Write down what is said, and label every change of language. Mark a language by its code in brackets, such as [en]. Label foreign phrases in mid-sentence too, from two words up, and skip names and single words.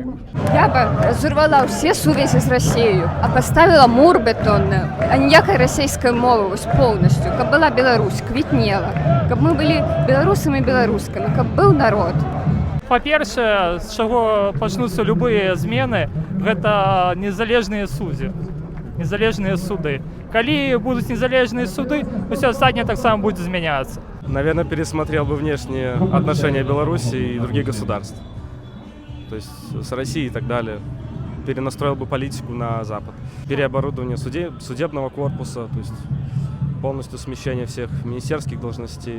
[ru] Я бы разорвала все [be] сувязі з Россией, а поставила мур бетонный, а ніякай расійскай мовы полностью, каб была Беларусь, квітнела, каб мы былі беларусамі і беларускамі, каб быў народ. Па-першае, з чаго пачнуцца любыя змены, гэта незалежныя суддзі, незалежныя суды. Калі будуць незалежныя суды, усё астатняе таксама будзе змяняцца. [ru] Наверное, пересмотрел бы внешние отношения Беларуси и других государств. То есть с Россией и так далее. Перенастроил бы политику на Запад. Переоборудование судебного корпуса, то есть полностью смещение всех министерских должностей.